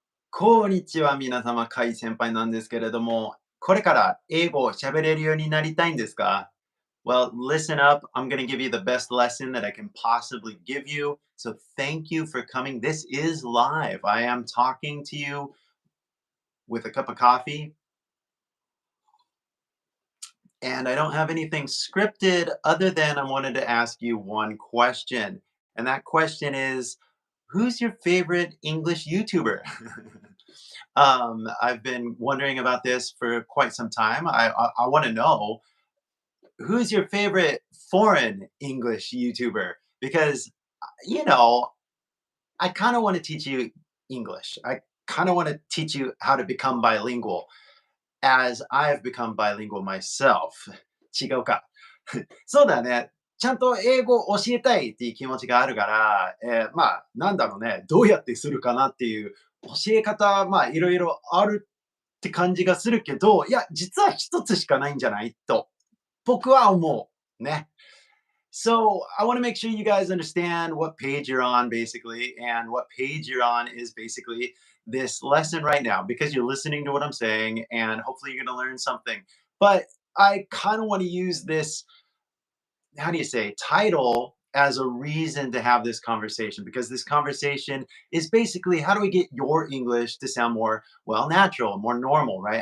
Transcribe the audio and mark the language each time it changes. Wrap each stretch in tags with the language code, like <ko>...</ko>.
<ja>こんにちは、皆様、カイ先輩なんですけれども、これから英語を喋れるようになりたいんですか？</ja> <en>Well, listen up. I'm going to give you the best lesson that I can possibly give you. So thank you for coming. This is live. I am talking to you with a cup of coffee, and I don't have anything scripted other than I wanted to ask you one question. And that question is, who's your favorite English YouTuber? I've been wondering about this for quite some time. I want to know, who's your favorite foreign English YouTuber? Because you know, I kind of want to teach you English. I kind of want to teach you how to become bilingual, as I've become bilingual myself.</en> <ja>違うか。そうだね。ちゃんと英語を教えたいっていう気持ちがあるから、まあ、なんだろうね、どうやってするかなっていう教え方、まあ、いろいろあるって感じがするけど、いや、実は一つしかないんじゃないと、僕は思う。ね。</ja> <en>So I want to make sure you guys understand what page you're on, basically, and what page you're on is basically this lesson right now because you're listening to what I'm saying, and hopefully you're going to learn something. But I kind of want to use this, how do you say, title as a reason to have this conversation, because this conversation is basically, how do we get your English to sound more, well, natural, more normal, right?</en>